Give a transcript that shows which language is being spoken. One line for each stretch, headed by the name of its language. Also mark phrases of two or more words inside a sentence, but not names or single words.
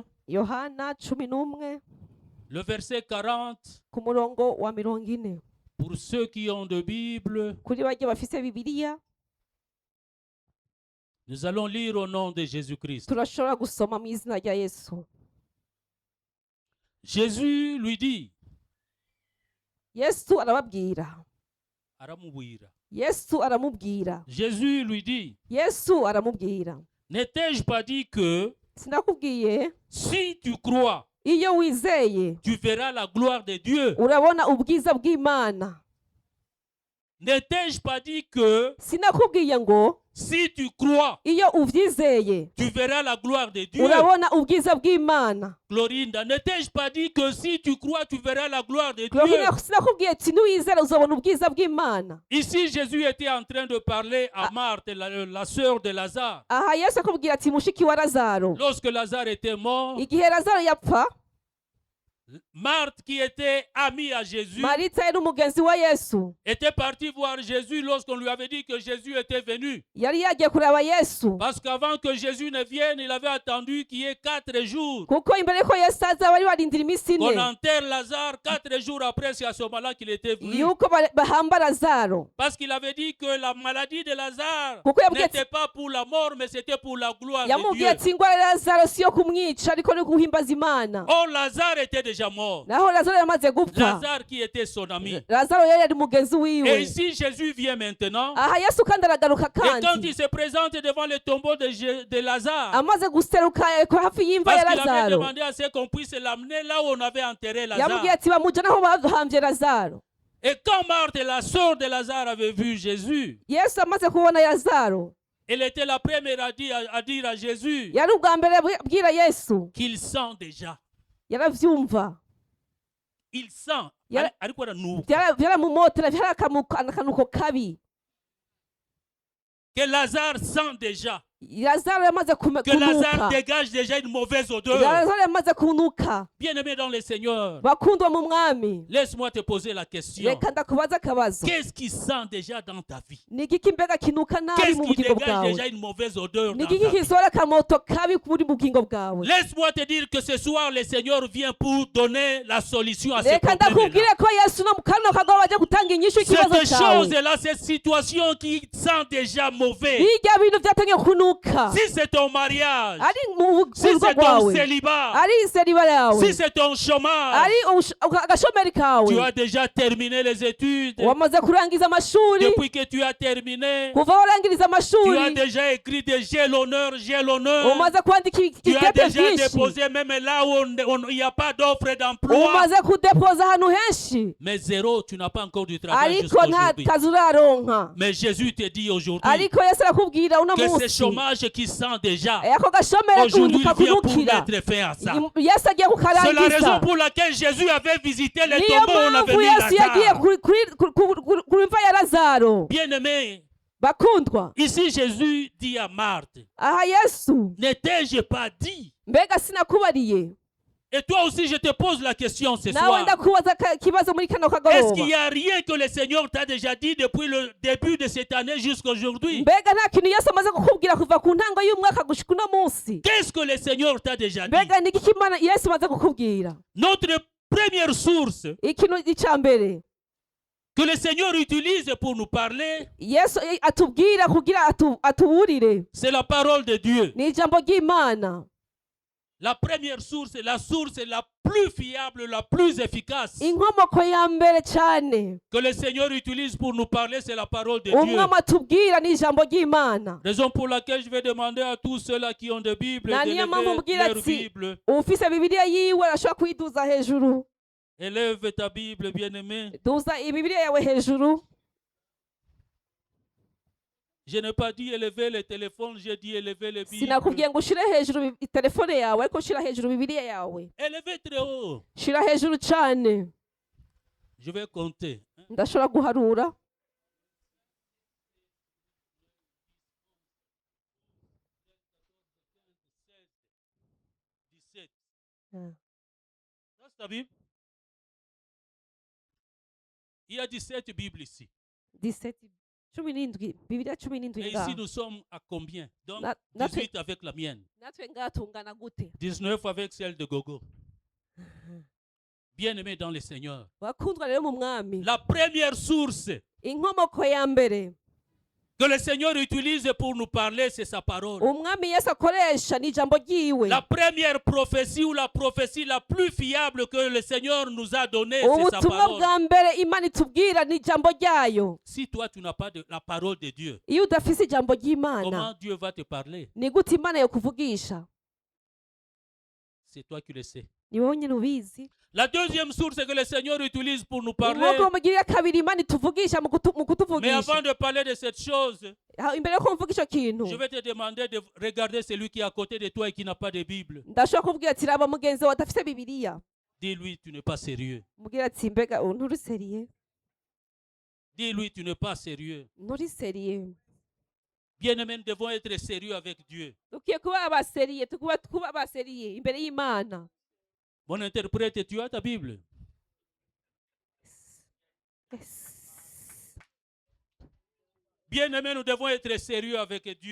Rundi: Yohana 11
French: le verset 40.
Rundi: ku murongo wa 40.
French: Pour ceux qui ont de Bible,
Rundi: Kuri bajye bafise Bibiliya,
French: nous allons lire au nom de Jésus-Christ.
Rundi: turashobora gusoma mu izina rya Yesu.
French: Jésus lui dit,
Rundi: Yesu arababwira. aramubwira. Yesu aramubwira.
French: Jésus lui dit,
Rundi: Yesu aramubwira.
French: n'ai-je pas dit que
Rundi: Sinakubwiye
French: si tu crois,
Rundi: iyo wizeye
French: tu verras la gloire de Dieu?
Rundi: urabona ubwiza bw'Imana.
French: N'ai-je pas dit que
Rundi: Sinakubwiye ngo
French: Si tu crois,
Rundi: iyo uvyizeye
French: tu verras la gloire de Dieu.
Rundi: urabona ubwiza bw'Imana.
French: Glorinda, ne t'ai-je pas dit que si tu crois, tu verras la gloire de Dieu?
Rundi: Gloria, sinakubwiye ati niwizera uzabona ubwiza bw'Imana.
French: Ici, Jésus était en train de parler à Marthe, la sœur de Lazare.
Rundi: Aha Yesu akubwira ati mushiki wa Lazaro.
French: Lorsque Lazare était mort,
Rundi: Igihe Lazaro yapfa,
French: Marthe, qui était amie à Jésus,
Rundi: Marita yari umugenzi wa Yesu.
French: était partie voir Jésus lorsqu'on lui avait dit que Jésus était venu.
Rundi: Yari yagiye kureba Yesu.
French: Parce qu'avant que Jésus ne vienne, il avait attendu qu'il y ait 4 jours.
Rundi: Kuko imbere ko Yesu aza bari barindira iminsi
French: Qu'on
Rundi: ine
French: enterre Lazare 4 jours après, c'est à ce moment-là qu'il était venu.
Rundi: yuko bahamba Lazaro.
French: Parce qu'il avait dit que la maladie de Lazare
Rundi: Kuko yabwiye ati-
French: n'était pas pour la mort, mais c'était pour la gloire de
Rundi: yamubwiye
French: Dieu.
Rundi: ati ingwara ya Lazaro si yo kumwica ariko ni guhimbaza Imana.
French: Or, Lazare était déjà mort.
Rundi: Naho Lazaro yamaze gupfa.
French: Lazare qui était son ami.
Rundi: Lazaro yari ari mugenzi
French: Et
Rundi: wiwe.
French: ici, Jésus vient maintenant.
Rundi: Aha Yesu kandi aragaruka
French: Et quand
Rundi: kandi
French: il se présente devant le tombeau de Lazare,
Rundi: amaze guseruka hafi y'imva
French: parce
Rundi: ya
French: qu'il avait
Rundi: Lazaro,
French: demandé à ce qu'on puisse l'amener là où on avait enterré Lazare.
Rundi: yamubwiye ati bamujana aho bahambye Lazaro.
French: Et quand Marthe, la sœur de Lazare, avait vu Jésus,
Rundi: Yesu amaze kubona Lazaro,
French: elle était la première à dire à Jésus
Rundi: yari ubwa mbere abwira Yesu,
French: qu'il sent déjà.
Rundi: yaravyumva.
French: Il sent.
Rundi: Yara- Ariko aranuka. Vyaramumotera, vyari akanuko kabi.
French: Que Lazare sent déjà.
Rundi: Lazaro yamaze
French: Que Lazare
Rundi: kunuka.
French: dégage déjà une mauvaise odeur.
Rundi: Lazaro yamaze kunuka.
French: Bien-aimé dans le Seigneur,
Rundi: Bakundwa mu mwami,
French: laisse-moi te poser la question.
Rundi: reka ndakubaza akabazo.
French: Qu'est-ce qui sent déjà dans ta vie?
Rundi: Ni igiki mbega kinuka nabi
French: Qu'est-ce
Rundi: mu
French: qui
Rundi: bugingo
French: dégage
Rundi: bwawe?
French: déjà une mauvaise odeur
Rundi: Ni
French: dans ta
Rundi: igiki
French: vie?
Rundi: kisohora akamoto kabi muri bugingo bwawe?
French: Laisse-moi te dire que ce soir, le Seigneur vient pour donner la solution à ce
Rundi: Reka
French: problème.
Rundi: ndakubwire ko Yesu no mu kano kagabo baje gutanga inyishu y'ikibazo
French: Cette
Rundi: cyawe.
French: chose-là, cette situation qui sent déjà mauvais.
Rundi: Bijya bintu byatangiye kunuka.
French: Si c'est ton mariage,
Rundi: Ari mu
French: si
Rundi: rugo
French: c'est ton
Rundi: rwawe,
French: célibat,
Rundi: ari iseriba yawe,
French: si c'est ton chômage,
Rundi: ari agashomeri kawe,
French: tu as déjà terminé les études.
Rundi: wamaze kurangiza amashuri.
French: Depuis que tu as terminé,
Rundi: Kuva warangiriza
French: tu as
Rundi: amashuri
French: déjà écrit des j'ai l'honneur, j'ai l'honneur.
Rundi: umaze kwandika
French: Tu as
Rundi: ibitete
French: déjà
Rundi: byinshi,
French: déposé même là où il n'y a pas d'offre d'emploi.
Rundi: umaze kudepoza ahantu henshi,
French: Mais zéro, tu n'as pas encore du travail
Rundi: ariko
French: jusqu'à
Rundi: nta
French: aujourd'hui.
Rundi: kazi uraronka.
French: Mais Jésus te dit aujourd'hui
Rundi: Ariko Yesu arakubwira uno
French: que ce
Rundi: munsi,
French: chômage qui sent déjà,
Rundi: ako gashomeri
French: aujourd'hui il vient pour
Rundi: kakunukira,
French: mettre fin à ça.
Rundi: Yesu agiye
French: C'est la raison
Rundi: kukarangiza.
French: pour laquelle Jésus avait visité les
Rundi: Niyo
French: tombeaux où on avait
Rundi: mpamvu
French: mis
Rundi: Yesu yagiye
French: Lazare.
Rundi: ku mva ya Lazaro.
French: Bien-aimé,
Rundi: Bakundwa,
French: ici Jésus dit à Marthe,
Rundi: aha Yesu,
French: ne t'ai-je pas dit?
Rundi: mbega sinakubariye?
French: Et toi aussi je te pose la question ce
Rundi: Nawe
French: soir.
Rundi: ndakubaza ikibazo muri kano
French: Est-ce qu'il
Rundi: kagoroba.
French: n'y a rien que le Seigneur t'a déjà dit depuis le début de cette année jusqu'à aujourd'hui?
Rundi: Mbega nta kintu Yesu amaze kukubwira kuva ku ntango y'umwaka gushika uno munsi?
French: Qu'est-ce que le Seigneur t'a déjà dit?
Rundi: Mbega ni iki Imana Yesu amaze kukubwira?
French: Notre première source
Rundi: Ikintu icya mbere
French: que le Seigneur utilise pour nous parler,
Rundi: Yesu atubwira kugira atuburire
French: c'est la parole de Dieu.
Rundi: ni ijambo ry'Imana.
French: La première source, la source la plus fiable, la plus efficace
Rundi: Inkomoko ya mbere cyane
French: que le Seigneur utilise pour nous parler, c'est la parole de Dieu.
Rundi: umwami atubwira ni ijambo ry'Imana.
French: Raison pour laquelle je vais demander à tous ceux-là qui ont des Bibles
Rundi: Na niyo mpamvu
French: d'élever
Rundi: mbwira
French: leur
Rundi: ati
French: Bible.
Rundi: ufise Bibiliya yiwe arashobora kuyiduza hejuru.
French: Élève ta Bible, bien-aimé.
Rundi: Duza Bibiliya yawe hejuru.
French: Je n'ai pas dit élever le téléphone, j'ai dit élever les Bibles.
Rundi: Sinakubwiye ngo ushire hejuru telefone yawe, ariko ushira hejuru Bibiliya yawe.
French: Élevez très haut.
Rundi: Shira hejuru cyane.
French: Je vais compter.
Rundi: Ndashobora guharura.
French: Ça, c'est ta Bible? Il y a 17 Bibles ici.
Rundi: 17 17 Bibiliya 17
French: Et ici,
Rundi: ngaha.
French: nous sommes à combien? Donc,
Rundi: Na-
French: 18 avec la mienne.
Rundi: Natwe ngaha tungana gute?
French: 19 avec celle de Gogo. Bien-aimé dans le Seigneur.
Rundi: Bakundwa rero mu mwami.
French: La première source
Rundi: Inkomoko ya mbere
French: que le Seigneur utilise pour nous parler, c'est sa parole.
Rundi: umwami Yesu akoresha ni ijambo ryiwe.
French: La première prophétie ou la prophétie la plus fiable que le Seigneur nous a donnée, c'est sa
Rundi: Ubutumwa
French: parole.
Rundi: bwa mbere Imana itubwira ni ijambo ryayo.
French: Si toi, tu n'as pas de la parole de Dieu,
Rundi: Iyo udafise ijambo ry'Imana,
French: comment Dieu va te parler?
Rundi: ni gute Imana yo kuvugisha?
French: C'est toi qui le sais.
Rundi: ni wowe nyine ubizi.
French: La deuxième source que le Seigneur utilise pour nous parler.
Rundi: Inkoko mugirira kabiri Imana ituvugisha mu
French: Mais
Rundi: kutuvugisha.
French: avant de parler de cette chose,
Rundi: Imbere yo kumvuga icyo kintu
French: je vais te demander de regarder celui qui est à côté de toi et qui n'a pas de Bible.
Rundi: ndashobora kubwira ati raba mugenzi wawe adafite bibiliya.
French: Dis-lui, tu n'es pas sérieux.
Rundi: Mubwira ati mbega nturi seriye.
French: Dis-lui, tu n'es pas sérieux.
Rundi: Nturi seriye.
French: Bien-aimés, nous devons être sérieux avec Dieu.
Rundi: Dukwiye kuba abaseriye, kuba abaseriye imbere y'Imana.
French: Mon interprète, tu as ta Bible? Bien-aimés, nous devons être sérieux avec Dieu.